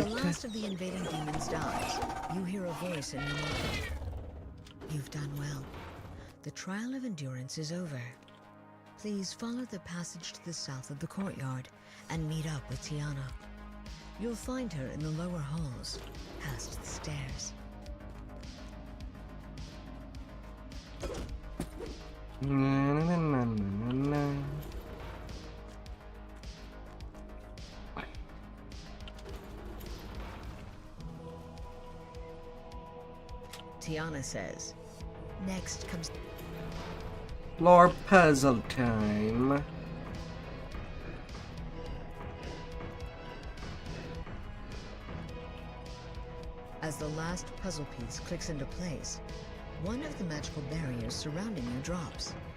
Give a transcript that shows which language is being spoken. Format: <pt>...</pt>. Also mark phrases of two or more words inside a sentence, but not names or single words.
<en>the last of the invading demons dies, you hear a voice in your mind. You've done well. The trial of endurance is over. Please follow the passage to the south of the courtyard and meet up with Tiana. You'll find her in the lower halls, past the stairs. Na, na, na, na, na, na. Tiana says, next comes... Lore puzzle time. As the last puzzle piece clicks into place, One of the magical barriers surrounding you drops.</en>